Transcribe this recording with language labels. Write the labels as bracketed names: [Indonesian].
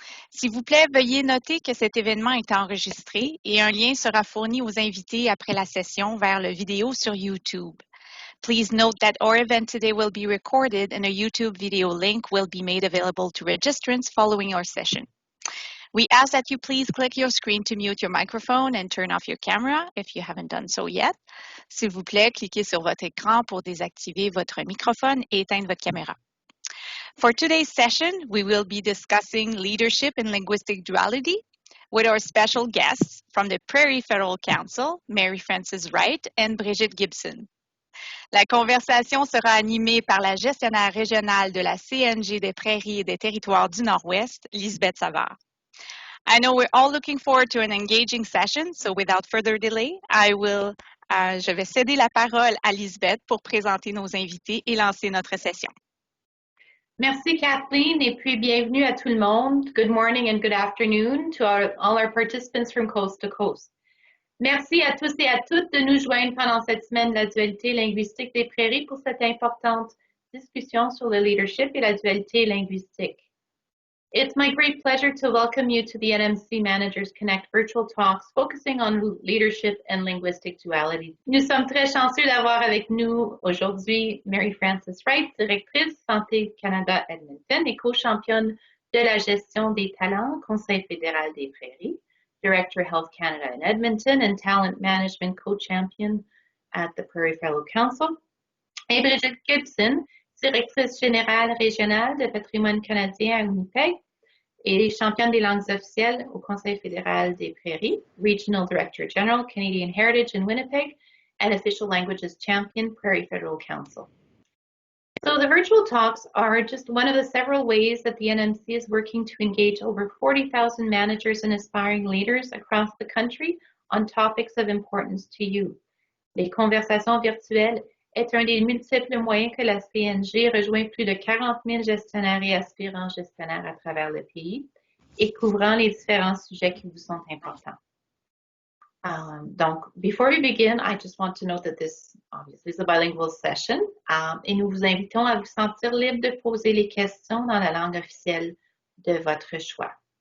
[French] S'il vous plaît, veuillez noter que cet événement est enregistré et un lien sera fourni aux invités après la session vers le vidéo sur YouTube. [English] Please note that our event today will be recorded and a YouTube video link will be made available to registrants following our session. We ask that you please click your screen to mute your microphone and turn off your camera if you haven't done so yet. [French] S'il vous plaît, cliquez sur votre écran pour désactiver votre microphone et éteindre votre caméra. [English] For today's session, we will be discussing leadership in linguistic duality with our special guests from the Prairie Federal Council, Mary Frances Wright and Brigitte Gibson. [French] La conversation sera animée par la gestionnaire régionale de la CNG des Prairies et des Territoires du Nord-Ouest, Lisbeth Savard. [English] I know we're all looking forward to an engaging session, so without further delay, [French] je vais céder la parole à Lisbeth pour présenter nos invités et lancer notre session. Merci Kathleen et puis bienvenue à tout le monde. [English] Good morning and good afternoon to all our participants from coast to coast. [French] Merci à tous et à toutes de nous joindre pendant cette semaine de la dualité linguistique des Prairies pour cette importante discussion sur le leadership et la dualité linguistique. [English] It's my great pleasure to welcome you to the NMC Managers Connect virtual talks focusing on leadership and linguistic duality. [French] Nous sommes très chanceux d'avoir avec nous aujourd'hui Mary Frances Wright, directrice Santé Canada Edmonton et co-championne de la gestion des talents, Conseil fédéral des Prairies, [English] Director Health Canada in Edmonton and Talent Management co-champion at the Prairie Federal Council, [French] et Brigitte Gibson, directrice générale régionale de patrimoine canadien à Winnipeg et championne des langues officielles au Conseil fédéral des Prairies, [English] Regional Director General, Canadian Heritage in Winnipeg, and Official Languages Champion, Prairie Federal Council. So the virtual talks are just one of the several ways that the NMC is working to engage over 40,000 managers and aspiring leaders across the country on topics of importance to you. [French] Les conversations virtuelles est un des multiples moyens que la CNG rejoint plus de 40 000 gestionnaires et aspirants gestionnaires à travers le pays et couvrant les différents sujets qui vous sont importants. Donc, [English] before we begin, I just want to note that this obviously is a bilingual session [French] et nous vous invitons à vous sentir libre de poser les questions dans la langue officielle de votre choix.